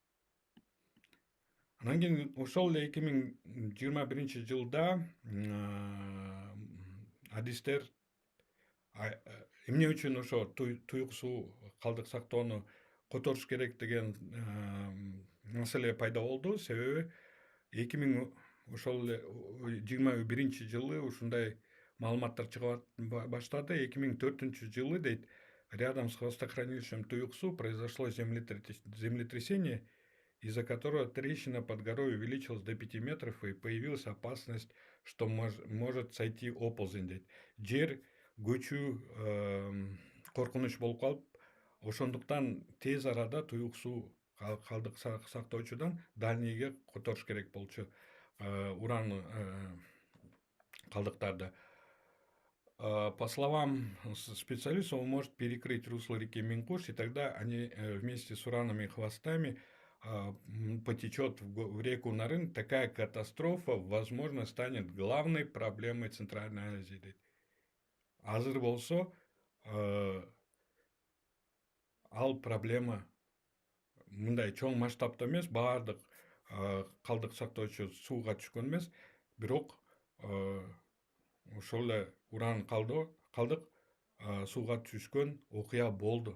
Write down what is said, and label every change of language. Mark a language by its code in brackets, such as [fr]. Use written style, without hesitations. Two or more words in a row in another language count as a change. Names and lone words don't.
[ky] Анан кийин ошол эле 2021 жылда адистер эмне үчүн ошо Туюк суу калдык сактоону которуш керек деген маселе пайда болду. Себеби ошол эле 21 жылы ушундай маалыматтар чыга баштады. 2004 жылы дейт, [ru] рядом с хвостохранилищем Туюк суу произошло землетрясение, из-за которого трещина под горой увеличилась до 5 метров и появилась опасность, что может сойти оползень дейт. [ky] Жер көчүү коркунуч болуп калып, ошондуктан тез арада Туюк суу калдык сактоочудан дальнийге которуш керек болчу уран калдыктарды. [ru] По словам специалистов, он может перекрыть русло реки Миңкуш, и тогда они вместе с уранными хвостами потечет в реку Нарын. Такая катастрофа, возможно, станет главной проблемой Центральной Азии. [ky] Азыр болсо, ал проблема мындай чоң масштабта эмес, баардык калдык сактоочу сууга түшкөн эмес, бирок ошол эле уран калдык сууга түшкөн окуя болду.